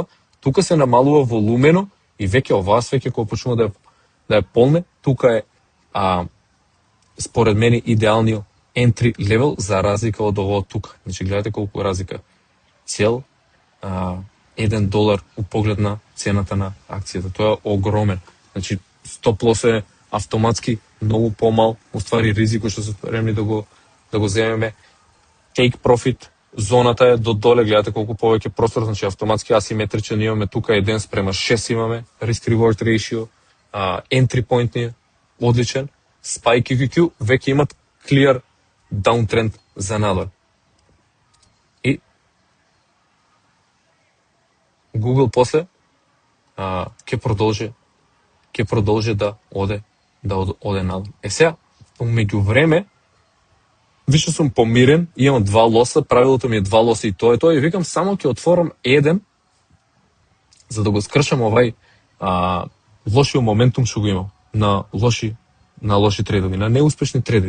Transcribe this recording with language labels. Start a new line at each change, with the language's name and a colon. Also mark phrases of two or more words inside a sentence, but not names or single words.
Macedonian: Тука се намалува волумено и веќе оваа свеќе кога почнува да ја полне, тука е според мене идеалниот
English: entry level
Macedonian: за разлика од ово тука. Значи гледате колку разлика. Цел $1 у поглед на цената на акцијата. Тоа е огромен. Значи
English: stop loss
Macedonian: е автоматски многу помал, уствари ризико што се спремни да го земеме.
English: Take profit,
Macedonian: зоната е до доле, гледате колку повеќе простор, значи автоматски асиметричен имаме тука 1:6 имаме,
English: risk reward ratio, entry point
Macedonian: ни е одличен, SPY QQQ веќе имат
English: clear downtrend
Macedonian: за надоле. И Google после ќе продолжи да оде надоле. Сега, меѓувреме, више сум помирен, имам 2 лоса, правилото ми е 2 лоса и тоа, и викам само ќе отворам еден, за да го скршам овај лошиот моментум што го имам на лоши трейдови, на неуспешни трейдови.